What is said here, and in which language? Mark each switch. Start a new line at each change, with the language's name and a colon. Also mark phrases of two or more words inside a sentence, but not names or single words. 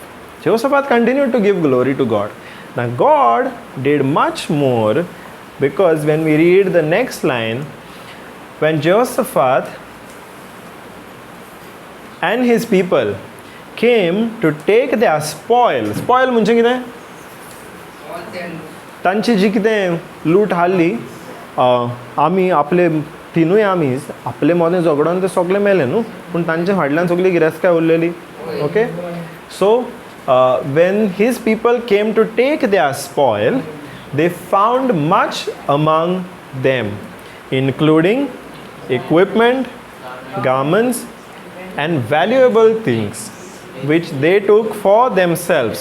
English: Jehoshaphat continued to give glory to God. Now God did much more, because when we read the next line, when Jehoshaphat and his people came to take their spoil
Konkani: म्हणजे कितें?
English: All their
Konkani: तांची जी कितें लूट हाडली, आमी आपले तिनूय आमीज आपले मोदें झगडोन ते सगळे मेले न्हू, पूण तांचे फाटल्यान सगळी गिरेस्तकाय उरलेली.
English: Okay, so when his people came to take their spoil, they found much among them, including equipment, garments, and valuable things which they took for themselves.